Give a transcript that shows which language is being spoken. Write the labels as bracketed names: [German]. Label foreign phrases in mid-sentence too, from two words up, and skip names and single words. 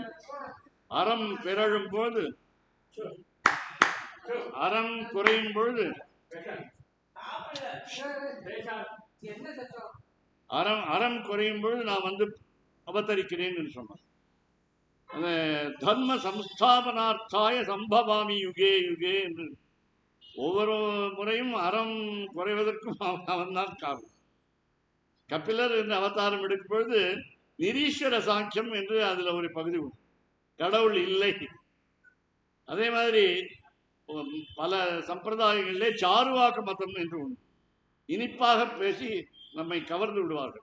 [Tamil] அறம் பிறழும் பொழுது, அறம் குறையும் பொழுது, அறம் குறையும் பொழுது நான் வந்து அவதரிக்கிறேன் என்று சொன்னான். அந்த [Sanskrit] धर्मसंस्थापनार्थाय सम्भवामि युगे युगे [Tamil] என்று ஒவ்வொரு முறையும் அறம் குறைவதற்கும் அவன் தான் காரணம். கபிலர் என்று அவதாரம் எடுக்கும் பொழுது நிரீஸ்வர சாங்கியம் என்று அதுல ஒரு பகுதி உண்டு, கடவுள் இல்லை. அதே மாதிரி பல சம்பிரதாயங்களிலே சாருவாக்க மதம் என்று உண்டு, இனிப்பாக பேசி நம்மை கவர்ந்து விடுவார்கள்.